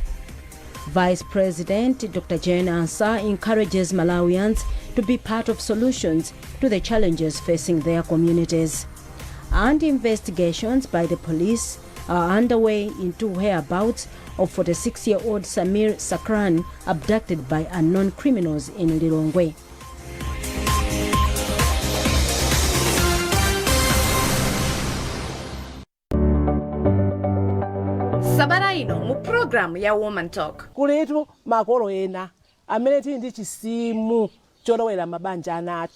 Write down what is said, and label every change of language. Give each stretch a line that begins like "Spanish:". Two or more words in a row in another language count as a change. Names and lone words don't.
English: Vice President Dr. Jane Ansah encourages Malawians to be part of solutions to the challenges facing their communities. And investigations by the police are underway into whereabouts of 46-year-old Samir Sakran abducted by unknown criminals in Lilongwe.
Nyanja: Sabara ino mu program ya Woman Talk. Kulitu makolo ena amene tili ndi chisimu cholowera mabanja anatu.